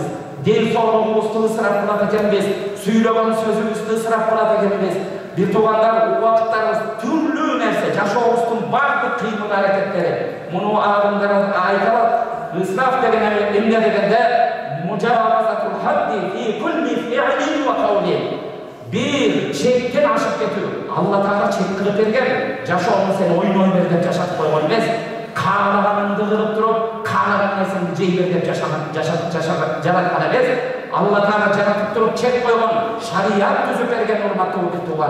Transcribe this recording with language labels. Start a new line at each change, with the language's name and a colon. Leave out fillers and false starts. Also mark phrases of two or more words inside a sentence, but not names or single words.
Kyrgyz: Ден соолугубузду ысырап кылат экенбиз. Сүйлөгөн сөзүбүздү ысырап кылат экенбиз. Бир туугандар убакыттарыбыз түрлүү нерсе, жашообуздун бардык кыймыл аракеттери. Муну алымдар айталат. Ысырап деген эмне дегенде
Arabic: مجاوزة الحد في كل فعل وقول.
Kyrgyz: Bir чектен ашып кетүү. Алла Таала чек кылып берген. Жашоону сен ойной бер деп жашатып койгон эмес. Каалаганыңды кылып туруп, каалаган нерсеңди жей бер деп жараткан эмес. Алла Таала жаратып туруп чек койгон, шарият түзүп берген урматтуу бир тууган.